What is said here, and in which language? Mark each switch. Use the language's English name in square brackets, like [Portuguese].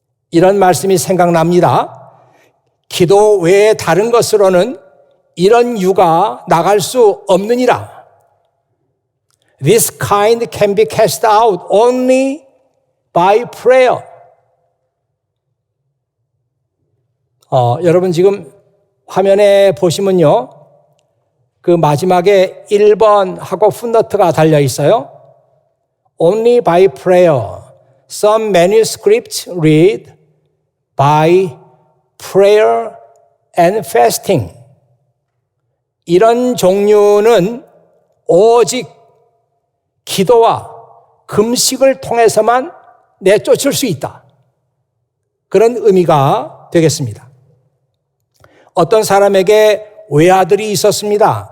[Korean] 이런 말씀이 생각납니다. 기도 외에 다른 것으로는 이런 유가 나갈 수 없느니라. [English] This kind can be cast out only by prayer. 여러분 지금 화면에 보시면요. 그 마지막에 1번 하고 풋노트가 달려 있어요. Only by prayer. Some manuscripts read by prayer and fasting. [Korean] 이런 종류는 오직 기도와 금식을 통해서만 내쫓을 수 있다. 그런 의미가 되겠습니다. 어떤 사람에게 외아들이 있었습니다.